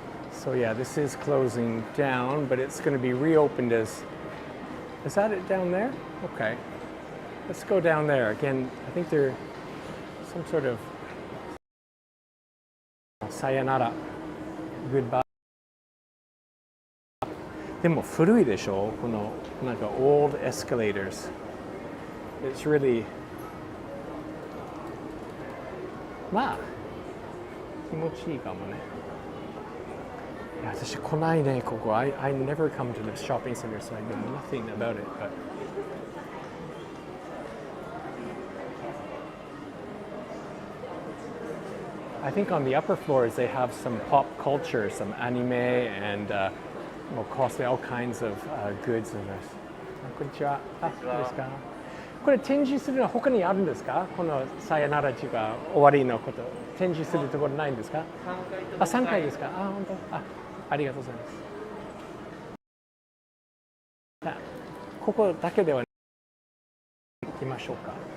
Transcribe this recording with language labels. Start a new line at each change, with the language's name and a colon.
English: So yeah, this is closing down, but it's going to be reopened as, is that it down there? Okay. Let's go down there. Again, I think they're some sort of sayonara, goodbye.
Japanese: でも古いでしょ、このなんか
English: old escalators. It's really
Japanese: まあ気持ちいいかもね。いや私来ないねここ。
English: I never come to this shopping center, so I know nothing about it. But I think on the upper floors they have some pop culture, some anime and costly, all kinds of goods in this.
Japanese: こんにちは。あ、そうですか。これ展示するのは他にあるんですか？このさよならというか終わりのこと展示するところないんですか？あ、3回ですか？あ、本当。ありがとうございます。ここだけでは行きましょうか。